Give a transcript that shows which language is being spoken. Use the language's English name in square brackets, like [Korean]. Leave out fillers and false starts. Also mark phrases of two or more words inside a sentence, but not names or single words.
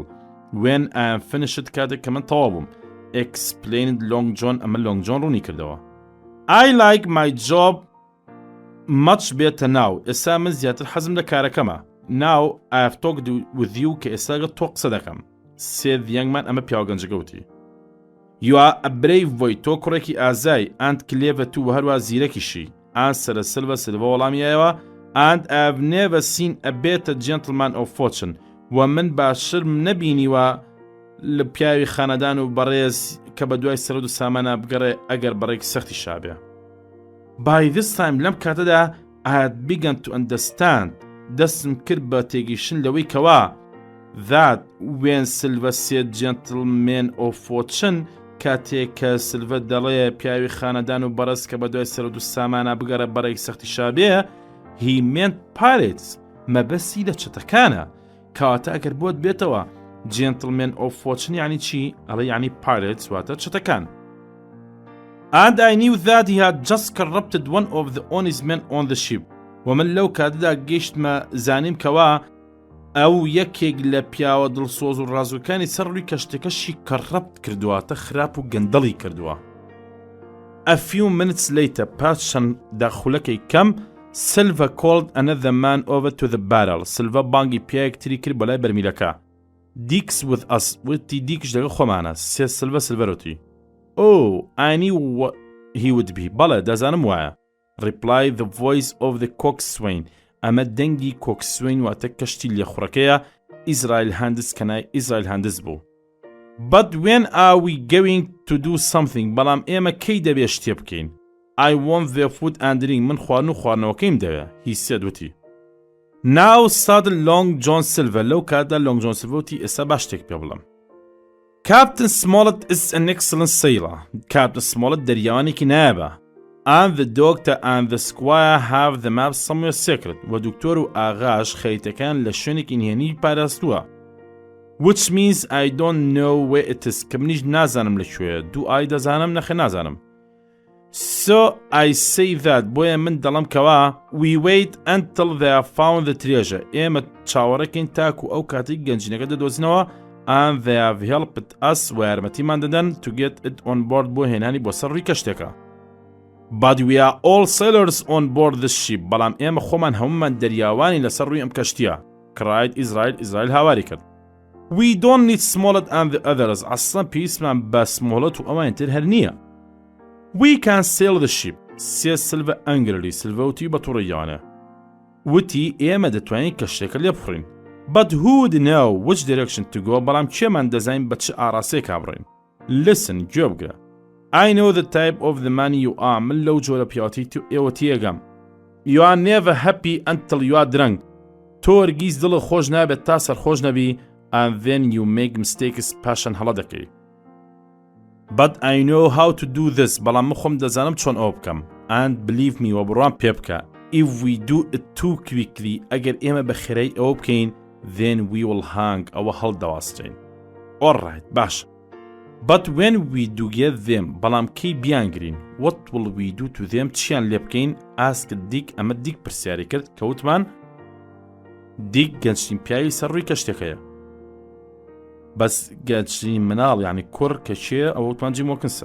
[English] When I am finished [Central Kurdish] کاتێک کە من تەواو بووم. [English] Explained Long John. [Central Kurdish] ئەمە Long John ڕوونی کردەوە. [English] I like my job much better now. [Central Kurdish] ئێستا من زیاتر حەزم لە کارەکەمە. [English] Now I have talked with you [Central Kurdish] کە ئێستا تۆ قسە دەکەم. [English] said the young man [Central Kurdish] ئەمە پیاوگەنجەکە وتی. [English] You are a brave boy. [Central Kurdish] تۆ کوڕێکی ئازای. [English] and clever too [Central Kurdish] و هەروە زیرەکیشی. [English] answered Silva وەڵامیایەوە. and I have never seen a better gentleman of fortune. [Central Kurdish] و من باشتر نەبینیوە لە پیاوی خانەدان و بەڕێز کە بە دوای سەرۆ و سامانە بگەڕێ ئەگەر بەڕێک سەختی شابێ. [English] By this time [Central Kurdish] لەم کاتەدا [English] I had begun to understand [Central Kurdish] دەستم کرد بە تێگەیشتن لەوەی کەوا [English] that when Silva said gentleman of fortune [Central Kurdish] کاتێک کە سلڤە دەڵێ پیاوی خانەدان و بەڕێز کە بە دوای سەرۆ و سامانە بگەڕێ بەڕێک سەختی شابێ [English] he meant pirates [Central Kurdish] مەبەستی لە چەتەکانە کەواتە ئەگەر بۆت بێتەوە [English] gentleman of fortune [Central Kurdish] یعنی چی؟ ئەڵێ یعنی pirates واتە چەتەکان. [English] and I knew that he had just corrupted one of the honest men on the ship. [Central Kurdish] ومن لەو کاتەدا گەیشتمە زانیم کەوا ئەو یەکێک لە پیاوە دڵسۆز و ڕازوەکانی سەر ڕووی کەشتەکەشی کەڕەبت کردووە تە خراپ و گەندەڵی کردووە. [English] A few minutes later [Central Kurdish] پاش چەند داخولەکەی کەم [English] Silva called another man over to the barrel. [Central Kurdish] Silva بانگی پیاوێکتری کرد بەلای بەرمیلەکە. [English] Dick's with us. [Central Kurdish] وتی دیکش دەگە خۆمانە. سێ سلڤەرۆتی. [English] Oh, I knew what he would be. [Central Kurdish] بەڵێ دەزانم وایە. [English] Replied the voice of the coxswain. [Central Kurdish] ئەمە دەنگی کۆکسوین واتە کەشتی لێخوڕەکەیە ئیزرائیل هاندس کەنای ئیزرائیل هاندس بوو. [English] But when are we going to do something؟ [Central Kurdish] بەڵام ئێمە کەی دەبێ شتێ بکەین. [English] I want their food and drink. [Central Kurdish] من خوارن و خواردنەوەکەیم دەوێ. [English] He said [Central Kurdish] وتی. [English] Now started Long John Silver. [Central Kurdish] لەو کاتدا Long John Silver وتی ئێستا باش شتێک پێ بڵێم. [English] Captain Smollett is an excellent sailor. [Central Kurdish] Captain Smollett دەریاوانێکی نایابە. [English] And the doctor and the squire have the map somewhere secret. [Central Kurdish] و دکتۆر و ئاغاش خەریتەکان لە شوێنێکی نهێنی پاراستووە. [English] Which means I don't know where it is. [Central Kurdish] کە منیش نازانم لەکوێیە. دوو ئای دەزانم نەخێ نازانم. [English] So I say that [Central Kurdish] بۆیە من دەڵم کەوا [English] we wait until they have found the treasure. [Central Kurdish] ئێمە چاوەڕێکین تاکو ئەو کاتی گەنجینەکە دەدۆزینەوە [English] and they have helped us [Central Kurdish] و یارمەتیمان دەدەن [English] to get it on board [Central Kurdish] بۆ هێنانی بۆ سەر ڕووی کەشتێکە. [English] But we are all sailors on board this ship. [Central Kurdish] بەڵام ئێمە خۆمان هەمومان دەریاوانی لەسەر ڕووی ئەم کەشتیە. کرایت ئیزرائیل هاواری کرد. [English] We don't need Smollett and the others. [Central Kurdish] ئەسڵەن پێویستمان بە سمۆڵەت و ئەوان تر هەر نییە. [English] We can sail the ship. [Central Kurdish] سێ سلڤە ئەنگرلی سلڤە وتی بە تووڕەیانە. وتی ئێمە دەتوانین کەشتێکە لێ بخڕین. [English] But who would know which direction to go؟ [Central Kurdish] بەڵام کێمان دەزانین بە چ ئاراسەیەک کابڕین. [English] Listen [Central Kurdish] گوێ بگرە. [English] I know the type of the man you are. [Central Kurdish] من لەو جۆرە پیاوەتی تو ئێوە تێگەم. [English] You are never happy until you are drunk. [Central Kurdish] تۆ هەرگیز دڵت خۆش نابێت تا سەرخۆش نەبی [English] and then you make mistakes [Central Kurdish] پاشان هەڵە دەکەی. [English] But I know how to do this. [Central Kurdish] بەڵام من خۆم دەزانم چۆن ئەوە بکەم. [English] And believe me [Central Kurdish] و بڕوان پێ بکە. [English] If we do it too quickly [Central Kurdish] ئەگەر ئێمە بە خێرەی ئەوە بکەین [English] then we will hang [Central Kurdish] ئەوە هەڵدەواستین. [English] Alright باش. But when we do get them [Central Kurdish] بەڵام کەی بیانگرین [English] what will we do to them [Central Kurdish] چیان لێ بکەین [English] asked Dick. [Central Kurdish] ئەمە دیک پرسیاری کرد کەوتمان دیک گەنجترین پیاوی سەر ڕووی کەشتێکەیە. بەس گەنجترین مناڵ یعنی کوڕ کە چێ ئەوە وتمان جیم وۆکنسە.